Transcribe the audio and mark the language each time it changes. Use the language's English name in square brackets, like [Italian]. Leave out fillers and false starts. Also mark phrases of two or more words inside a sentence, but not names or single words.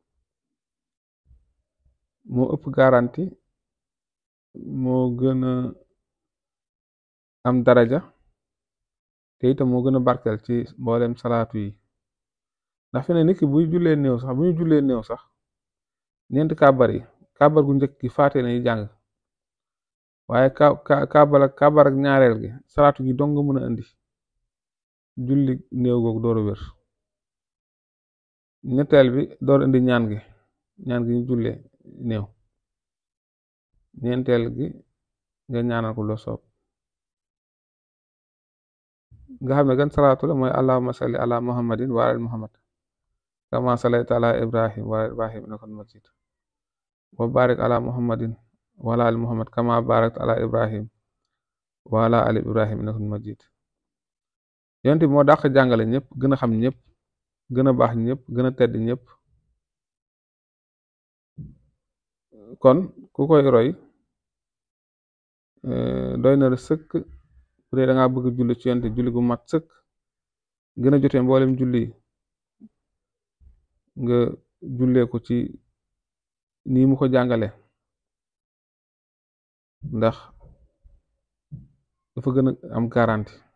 [Wolof] moo ëpp garanti moo gën a am daraja te itam moo gën a barkel ci mboolem salaatu yi ndax fi ne nit ki buy jullee néew sax bu ñu jullee néew sax ñeenti kàbbar yi kàbbar gu njëkk gi faate nañu jàng waaye kàbbar ak ñaareel gi salaatu gi dong nga mën a indi julli néew googu door a wér ñetteel bi door indi ñaan gi ñu jullee néew ñeenteel gi nga ñaanal ko loo soob nga xam ne gan salaatu la mooy [Arabic] اللهم صل على محمد وعلى محمد كما صليت على إبراهيم وعلى إبراهيم إنك حميد مجيد وبارك على محمد وعلى آل محمد كما باركت على إبراهيم وعلى آل إبراهيم إنك حميد مجيد [Wolof] yonent bi moo dàq jàngale ñëpp gën a xam ñëpp gën a baax ñëpp gën a tedd ñëpp kon ku koy roy doy na la sëkk bu dee da ngaa bëgg julli ci yonent julli gu mat sëkk gën a jotee mboolem julli nga jullee ko ci nii mu ko jàngale ndax dafa gën a am garanti